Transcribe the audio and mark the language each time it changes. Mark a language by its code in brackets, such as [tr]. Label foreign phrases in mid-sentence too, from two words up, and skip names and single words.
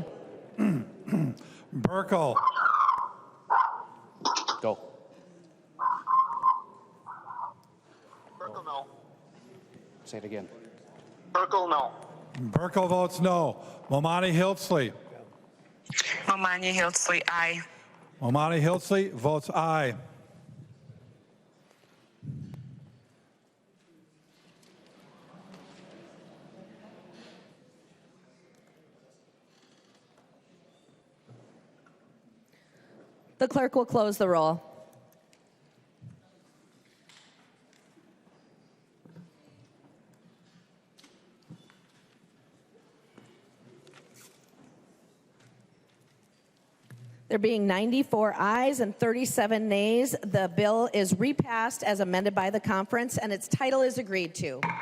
[en] Burkle. Go. Burkle, no. Say it again. Burkle, no. Burkle votes no. Momani Hiltzley. Momani Hiltzley, aye. Momani Hiltzley votes aye. The clerk will close the roll. There being 94 ayes and 37 nays, the bill is repassed as amended by the conference, and its title is agreed to.